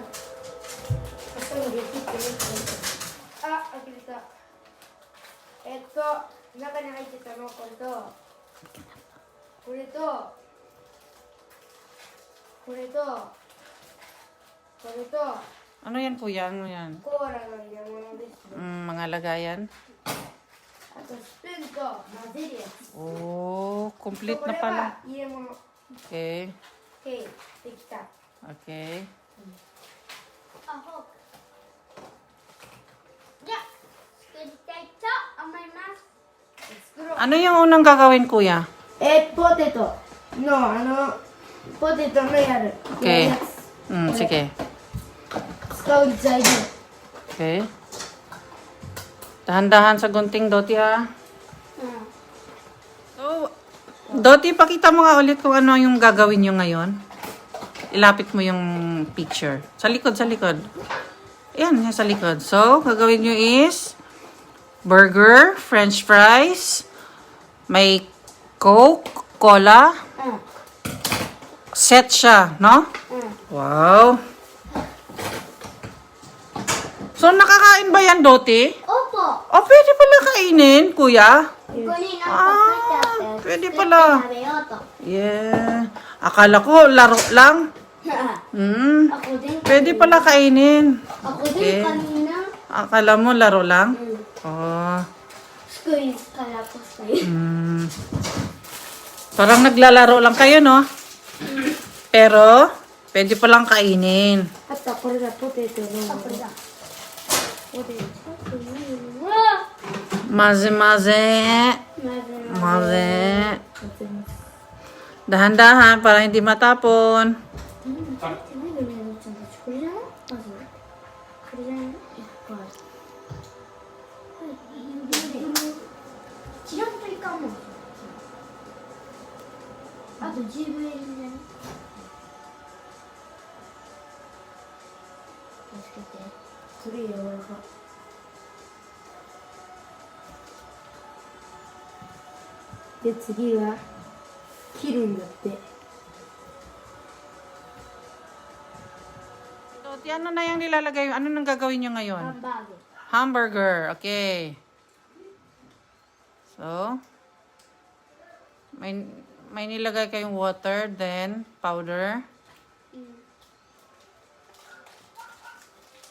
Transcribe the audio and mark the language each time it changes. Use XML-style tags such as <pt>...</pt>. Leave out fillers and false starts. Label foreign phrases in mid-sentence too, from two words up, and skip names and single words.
<ja>ハサミで切ってね。あ、開けれた。中に入ってたのこれと、これと、これと、これと、</ja> <tl>Ano yan, Kuya? Ano yan?</tl> <ja>コーラの入れ物ですね。</ja> <tl>Mga lagayan.</tl> <ja>あとスプーンと混ぜるやつ。</ja> <en>Oh, complete</en> <ja>こ</ja> <tl>na</tl> <ja>れ</ja> <tl>pala.</tl> <ja>は入れ物。</ja> <en>Okay.</en> <ja>OK、できた。</ja> <en>Okay.</en> <ja>あ、フォーク。じゃあ作りたいと思います。作ろう。</ja> <tl>Ano yung unang gagawin, Kuya?</tl> <ja>ポテトのポテトのやる。</ja> <en>Okay.</en> <ja>やるやつ</ja> <tl>Sige.</tl> <ja>使う材料。</ja> <en>Okay.</en> <tl>Dahan-dahan sa gunting, Dothy, ha? So, Dothy, pakita mo nga ulit kung ano yung gagawin nyo ngayon. Ilapit mo yung picture. Sa likod, sa likod. Ayan, yan sa likod. So, gagawin nyo is burger,</tl> <en>french fries,</en> <tl>may Coke, cola. Set siya, no? Wow. So, nakakain ba yan, Dothy? Opo. Oh, pwede pala kainin, Kuya.</tl> <ja>ここになんか書いてあったやつ。</ja> <tl>pwede pala.</tl> <ja>食べようと。</ja> <en>Yeah.</en> <tl>Akala ko, laro lang. Ako din. Pwede pala kainin. Ako din kanina. Akala mo, laro lang? Oh. Squeeze kala ko sa'yo. Parang naglalaro lang kayo, no? Pero, pwede palang kainin.</tl> <ja>あとはこれがポテトの。あ、これだ。ポテト。うわ Maze-maze. まず Maze.</ja> <tl>Dahan-dahan para hindi matapon.</tl> <ja>これじゃない？まずこれじゃない？チラッといかも。あと10分入れるね。気をつけて。それ柔らか。で次は切るんだって。</ja> <tl>Dothy, ano na yung nilalagay? Ano nang gagawin nyo ngayon?</tl> <ja>ハンバーグ。</ja> <en>Hamburger. Okay.</en> <tl>So, may nilagay kayong water, then powder.</tl>